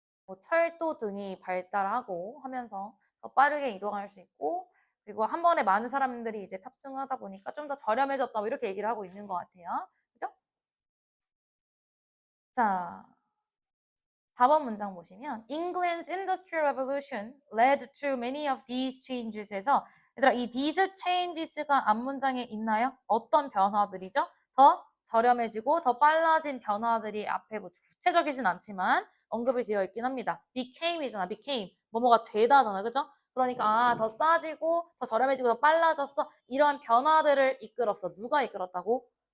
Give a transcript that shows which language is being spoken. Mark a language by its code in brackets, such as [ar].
[ko] 뭐 철도 등이 발달하고 하면서 더 빠르게 이동할 수 있고 그리고 한 번에 많은 사람들이 이제 탑승하다 보니까 좀 더 저렴해졌다 뭐 이렇게 얘기를 하고 있는 것 같아요. 그죠? [en] 자, 4번 문장 보시면 England's Industrial Revolution led to many of these changes에서 [ko] 얘들아 이 [en] these changes가 [ko] 앞문장에 있나요? 어떤 변화들이죠? 더 저렴해지고 더 빨라진 변화들이 앞에 뭐 구체적이진 않지만 언급이 되어 있긴 합니다. became이잖아. became. 뭐뭐가 되다잖아. 그죠? 그러니까 더 싸지고 더 저렴해지고 더 빨라졌어. 이런 변화들을 이끌었어. 누가 이끌었다고?